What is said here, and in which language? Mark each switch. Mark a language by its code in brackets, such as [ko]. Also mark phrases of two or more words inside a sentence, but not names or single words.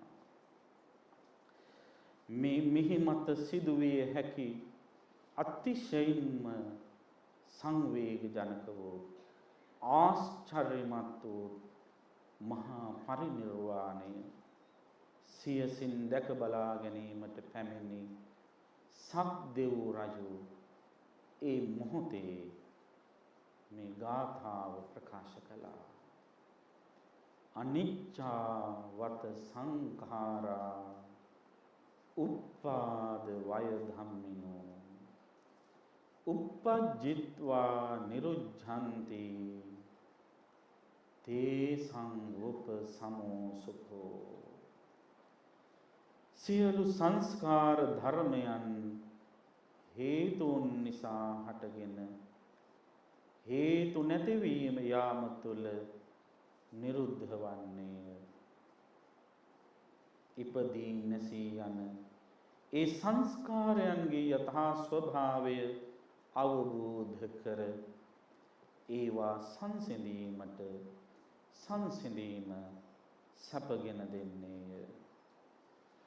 [si] මේ මිහිමත සිදුවිය හැකි අතිශයින්ම සංවේගජනක වූ ආශ්චර්යමත් වූ මහා පරිනිර්වාණය සියසින් දැක බලා ගැනීමට පැමිණි සක්දෙව් රජු ඒ මොහොතේ මේ ගාථාව ප්‍රකාශ කළා. [pi] අනිච්චා වත සංඛාරා උප්පාද වය ධම්මිනෝ uppajjitva niruddhanti te සංඋපසමෝ සුඛෝ. [si] සියලු සංස්කාර ධර්මයන් හේතුන් නිසා හටගෙන හේතු නැතිවීම යාම තුළ නිරුද්ධ වන්නේය. ඉපදී නැසී යන ඒ සංස්කාරයන්ගේ යථා ස්වභාවය අවබෝධ කර ඒවා සංසිඳීමට සංසිඳීම සැපගෙන දෙන්නේය.